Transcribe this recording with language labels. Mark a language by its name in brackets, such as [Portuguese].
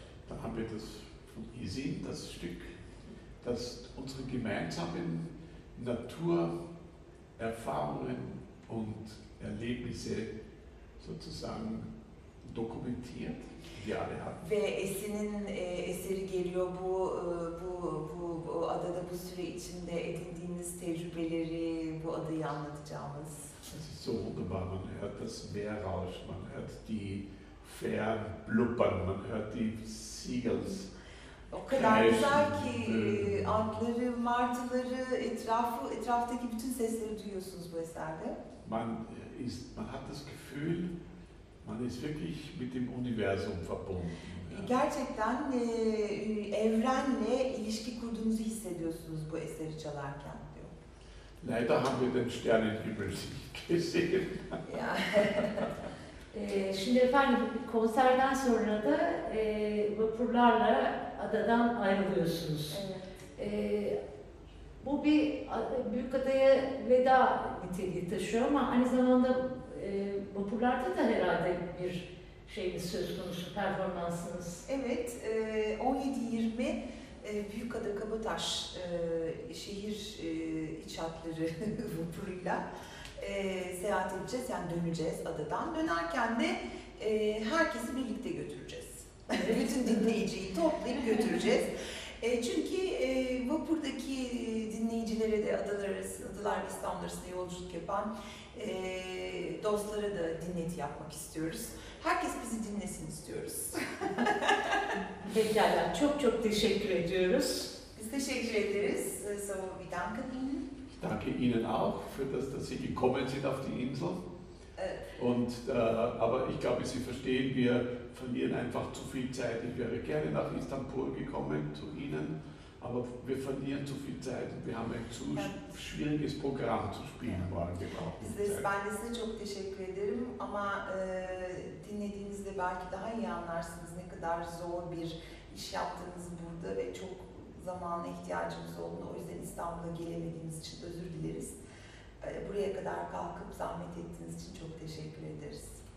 [German] Dann haben wir das von Isin, das Stück, das unsere gemeinsamen Naturerfahrungen und Erlebnisse sozusagen dokumentiert, die alle hatten. [Turkish] Ve Isin'in eseri geliyor bu adada bu süre içinde edindiğiniz tecrübeleri bu adayı anlatacağımız. [German] Das ist so wunderbar, man hört das Meerrausch, man hört die Fähren blubbern, man hört die Seagulls. [Turkish] O kadar güzel ki antları, martıları, etraftaki bütün sesleri duyuyorsunuz bu eserde. [German] Man hat das Gefühl, man ist wirklich mit dem Universum verbunden. [Turkish] Gerçekten evrenle ilişki kurduğunuzu hissediyorsunuz bu eseri çalarken. [German] Leider haben wir den Sternenhimmel nicht gesehen. Ja. [Turkish] Şimdi efendim konserden sonra da vapurlarla adadan ayrılıyorsunuz. Evet. Bu bir büyük adaya veda niteliği taşıyor ama aynı zamanda vapurlarda da herhalde bir şeyiniz söz konusu, performansınız. Evet, 17-20 Büyükada Kabataş şehir iç hatları vapuruyla seyahat edeceğiz, yani döneceğiz adadan. Dönerken de herkesi birlikte götüreceğiz. Bütün dinleyiciyi toplayıp götüreceğiz. Çünkü vapurdaki dinleyicilere de adalar ve İstanbul arasında yolculuk yapan dostlara da dinleti yapmak istiyoruz. Herkes bizi dinlesin istiyoruz. Pekala, çok çok teşekkür ediyoruz. Biz teşekkür ederiz. Sabah bir [German] danke Ihnen. Ich danke Ihnen auch für das, dass Sie gekommen sind auf die Insel. Und aber ich glaube, Sie verstehen, wir verlieren einfach zu viel Zeit. Ich wäre gerne nach Istanbul gekommen zu Ihnen, aber wir verlieren zu viel Zeit. Wir haben ein zu schwieriges Programm zu spielen morgen gebraucht. [Turkish] Ben size çok teşekkür ederim ama dinlediğinizde belki daha iyi anlarsınız ne kadar zor bir iş yaptığınızı burada ve çok zamana ihtiyacımız olduğunu. O yüzden İstanbul'a gelemediğimiz için özür dileriz. Buraya kadar kalkıp zahmet ettiğiniz için çok teşekkür ederiz.